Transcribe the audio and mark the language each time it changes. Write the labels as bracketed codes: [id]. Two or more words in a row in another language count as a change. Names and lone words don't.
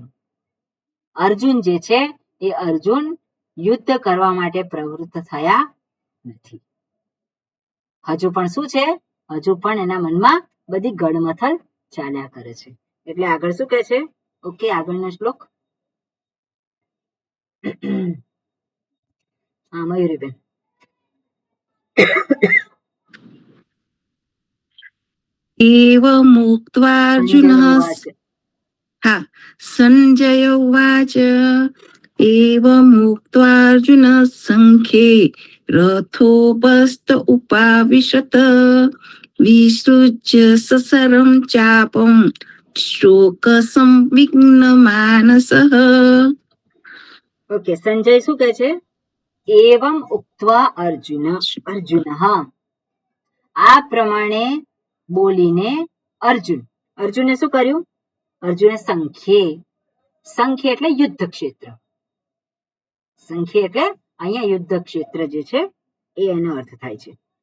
[gu] અર્જુન જે છે એ અર્જુન યુદ્ધ કરવા માટે પ્રવૃત્ત થયા નથી. હજુ પણ શું છે? હજુ પણ એના મનમાં બધી ગડમથલ ચાલ્યા કરે છે. એટલે આગળ શું કહે છે? ઓકે, આગળનો શ્લોક. હા મયુરીબેન. [sa] एवमुक्त्वार्जुनः [gu] સંજય [sa] हा सञ्जय उवाच एवमुक्त्वार्जुनः सङ्ख्ये रथोपस्थ उपाविशत विसृज्य ससरं चापं शोकसंविघ्नमानसः [gu] ઓકે, સંજય શું કહે છે? [sa] एवम् उक्त्वा अर्जुनः, [gu] આ પ્રમાણે બોલીને અર્જુને શું કર્યું? અર્જુને સંખ્યે એટલે યુદ્ધ ક્ષેત્ર, સંખ્યે એટલે અહીંયા યુદ્ધ ક્ષેત્ર જે છે એ એનો અર્થ થાય છે.